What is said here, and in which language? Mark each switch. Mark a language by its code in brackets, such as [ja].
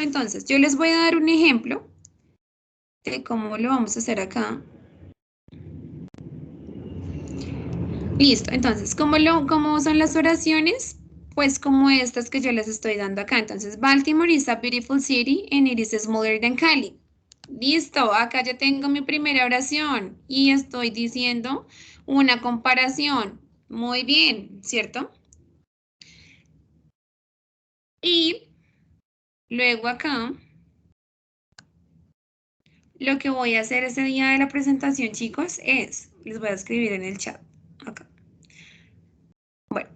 [es] Entonces, yo les voy a dar un ejemplo de cómo lo vamos a hacer acá. Listo, entonces, ¿cómo son las oraciones? Pues como estas que yo les estoy dando acá. [en] Entonces, Baltimore is a beautiful city and it is smaller than Cali. [es] Listo, acá ya tengo mi primera oración y estoy diciendo una comparación. Muy bien, ¿cierto? Y luego acá, lo que voy a hacer ese día de la presentación, chicos, les voy a escribir en el chat, acá. Bueno,